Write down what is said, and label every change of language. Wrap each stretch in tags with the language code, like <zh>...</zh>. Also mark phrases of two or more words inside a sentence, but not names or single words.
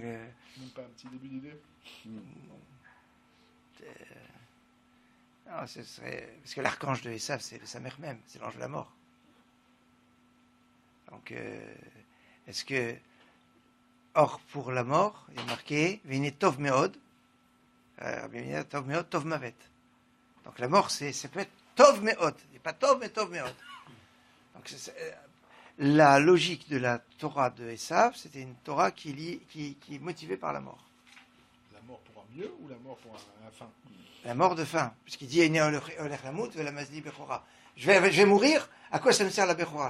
<fr>Même pas un petit début d'idée. non, ce serait... Parce que l'archange de Esav, c'est sa mère même, c'est l'ange de la mort. Donc, est-ce que... Or, pour la mort, il est marqué,</fr> <he>והנה טוב מאד, טוב מאד, טוב מוות.</he> <fr>Donc la mort, ça peut être</fr> <he>טוב מאד,</he> <fr>et pas tov, mais</fr> <he>טוב מאד.</he> <fr>Donc, la logique de la Torah de Esav, c'était une Torah qui est motivée par la mort. La mort pour un mieux ou la mort pour un fin? La mort de faim, puisqu'il dit je vais mourir, à quoi ça me sert la Bechora?</fr>